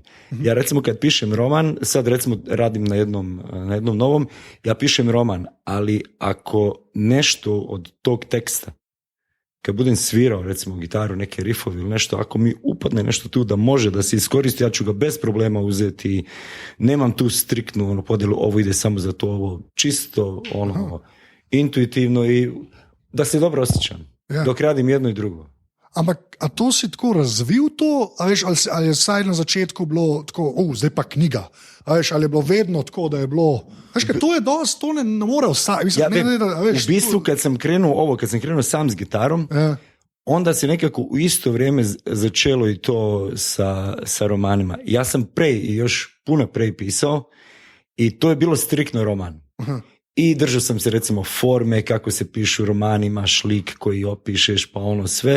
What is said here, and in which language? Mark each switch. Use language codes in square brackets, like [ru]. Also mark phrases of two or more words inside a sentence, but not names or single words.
[bs] Ja recimo kad pišem roman, sad recimo radim na jednom novom, ja pišem roman, ali ako nešto od tog teksta, kad budem svirao recimo gitaru, neke rifovi ili nešto, ako mi upadne nešto tu da može da se iskoristi, ja ću ga bez problema uzeti. Nemam tu striktnu podjelu, ovo ide samo za to, ovo čisto intuitivno i da se dobro osjećam dok radim jedno i drugo. [sl] Ampak, a to si tako razvil to, a veš, ali je vsaj na začetku bilo tako, zdaj pa knjiga, a veš, ali je bilo vedno tako, da je bilo, veš, ker to je dosti, to ne more vsaj, mislim, v bistvu, [bs] kad sam krenuo sam s gitarom, onda se nekako u isto vrijeme začelo i to sa romanima. Ja sam još puno prej pisao i to je bilo striktno roman. Aha. I držao sam se recimo forme, kako se pišu romani, imaš lik koji opišeš, pa ono sve.